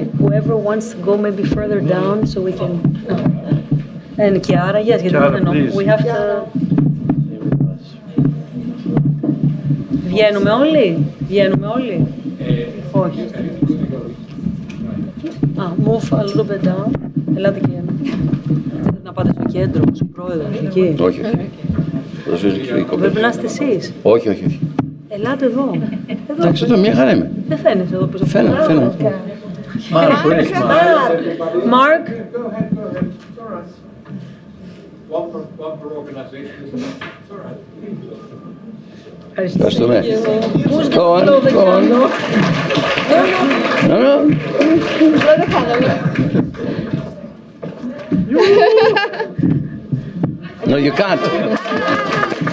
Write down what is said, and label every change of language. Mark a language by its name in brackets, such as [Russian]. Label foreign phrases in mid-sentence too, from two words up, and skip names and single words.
[English] Whoever wants to go maybe further down so we can. And Chiara, yes, we have to. [Greek] Βγαίνουμε όλοι. Όχι. [English] Move a little bit down. [Greek] Ελάτε και να πάτε στο κέντρο, στο πρόεδρο, εκεί. Όχι. Πρέπει να είστε εσείς. Όχι. Ελάτε εδώ. Εντάξει, εδώ μια χαρά είμαι. Δεν φαίνεσαι εδώ πίσω. Φαίνομαι. Mark. Ευχαριστούμε. [English] Go on. No. No, you can't.